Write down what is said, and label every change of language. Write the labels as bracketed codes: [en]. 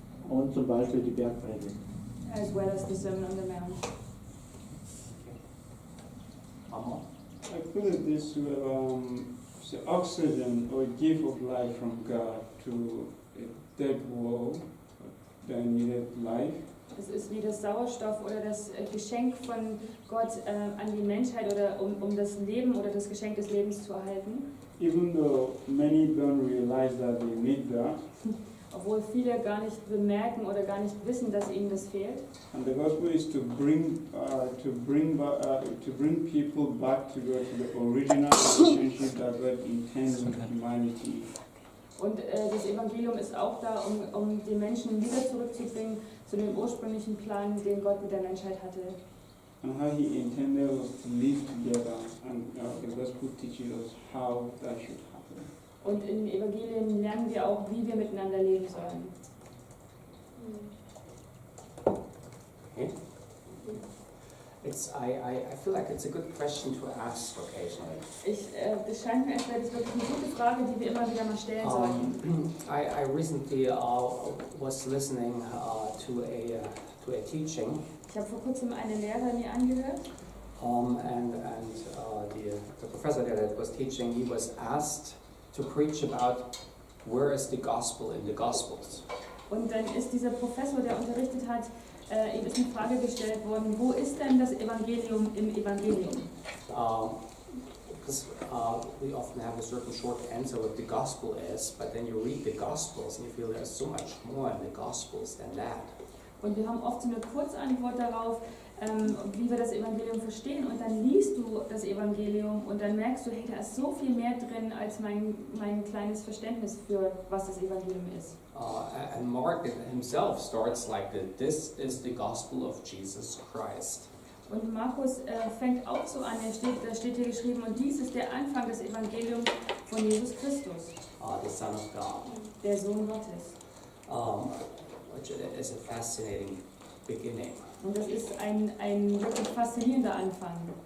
[de] Und zum Beispiel die Bergpredigt. [en] as well as the Sermon on the Mount. I put it this way, it's the oxygen or gift of life from God to a dead world that needed life. [de] Es ist wie das Sauerstoff oder das Geschenk von Gott an die Menschheit, oder um das Leben oder das Geschenk des Lebens zu erhalten. [en] Even though many don't realize that they need that, [de] Obwohl viele gar nicht bemerken oder gar nicht wissen, dass ihnen das fehlt. [en] and the gospel is to bring people back to God, to the original relationship that God intends with humanity. [de] Und das Evangelium ist auch da, um die Menschen wieder zurückzubringen zu dem ursprünglichen Plan, den Gott mit der Menschheit hatte. [en] And how He intended us to live together, and the gospel teaches us how that should happen. [de] Und in den Evangelien lernen wir auch, wie wir miteinander leben sollen. [en] Okay. I feel like it's a good question to ask occasionally. [de] Das scheint mir, als wäre das wirklich eine gute Frage, die wir immer wieder mal stellen sollten. [en] I recently was listening to a teaching, [de] Ich habe vor kurzem eine Lehre mir angehört. [en] and the professor that was teaching, he was asked to preach about where is the gospel in the Gospels. [de] Und dann ist dieser Professor, der unterrichtet hat, ihm ist eine Frage gestellt worden, wo ist denn das Evangelium im Evangelium? [en] Because we often have a certain short answer what the gospel is, but then you read the Gospels and you feel there's so much more in the Gospels than that. [de] Und wir haben oft so eine Kurzantwort darauf, wie wir das Evangelium verstehen. Und dann liest du das Evangelium und dann merkst du, hey, da ist so viel mehr drin als mein kleines Verständnis für was das Evangelium ist. [en] And Mark himself starts like this is the gospel of Jesus Christ. [de] Und Markus fängt auch so an, da steht hier geschrieben, und dies ist der Anfang des Evangeliums von Jesus Christus, [en] The Son of God, [de] der Sohn Gottes. [en] which is a fascinating beginning. [de] Und das ist ein wirklich faszinierender Anfang.